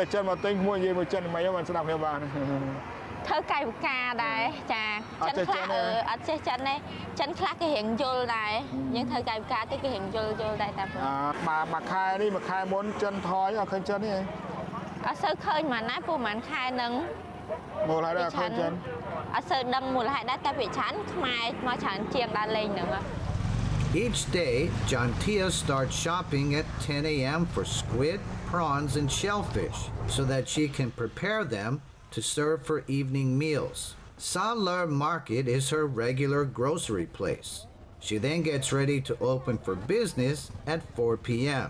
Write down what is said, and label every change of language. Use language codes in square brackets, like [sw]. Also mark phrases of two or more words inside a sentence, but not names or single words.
[km] ដែលចិនមកទិញមួយនិយាយមួយចិនមិនបានស្ដាប់គ្នាបានធ្វើកាយវិការដែរចាចិនខ្លះអត់ចេះចិនទេចិនខ្លះគេរៀងយល់ដែរយើងធ្វើកាយវិការទៅគេរៀងយល់ដែរតែមួយខែនេះមួយខែមុនចិនថយអត់ឃើញចិនទេអត់សូវឃើញមកណាព្រោះប្រហែលខែហ្នឹងមូលហេតុអត់ឃើញចិនអត់សូវដឹងមូលហេតុដែរតែវាច្រើនខ្មែរមកច្រើនជាងដើរលេងហ្នឹង [en] Each day, Jantia starts shopping at 10 a.m. for squid, prawns, and shellfish so that she can prepare them to serve for evening meals. Salar Market is her regular grocery place. She then gets ready to open for business at 4 p.m.